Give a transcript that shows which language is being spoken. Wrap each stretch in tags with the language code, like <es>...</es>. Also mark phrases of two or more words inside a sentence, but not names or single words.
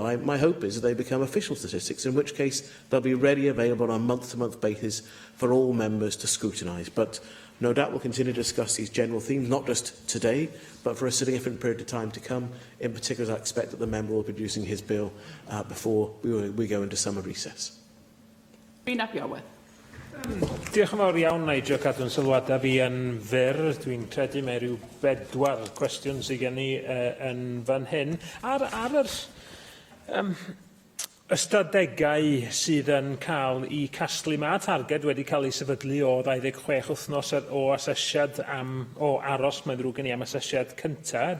<en>My hope is that they become official statistics, in which case they'll be ready available on a month-to-month basis for all members to scrutinise. But no doubt we'll continue to discuss these general themes, not just today, but for a significant period of time to come. In particular, I expect that the member will be producing his bill before we go into summer recess.</en> <cy>Diolch yn fawr iawn, Nigel, cadw'n sylwadau fi yn fyr. Dwi'n credu mai rhyw 4 cwestiwn sydd gen i yn fan hyn. Ar yr ystadegau sydd yn cael eu casglu, mae targed wedi cael ei sefydlu o 26 wythnos o asesiad o aros, mae'n ddrwg gen i am asesiad cyntaf.</cy>